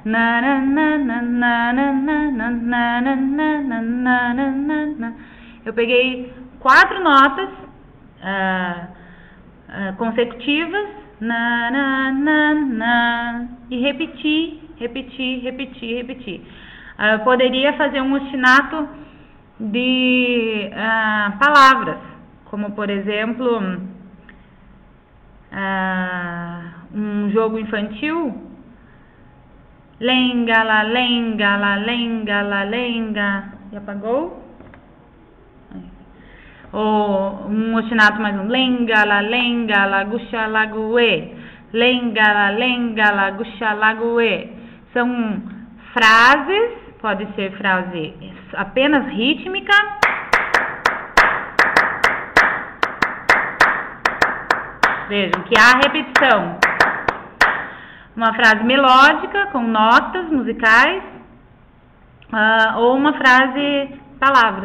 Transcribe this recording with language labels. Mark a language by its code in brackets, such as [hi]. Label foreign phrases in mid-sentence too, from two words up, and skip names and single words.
[pt] Eu peguei 4 notas consecutivas e repetir. Eu poderia fazer um ostinato de palavras, como por exemplo um jogo infantil, lenga, la, lenga, la, lenga, la, lenga, e apagou? Ou um ostinato mais um, lenga, la, guxa, lague, lenga, la, guxa, lague. São frases, pode ser frase apenas rítmica, vejam que há repetição. Uma frase melódica com notas musicais, ou uma frase palavras.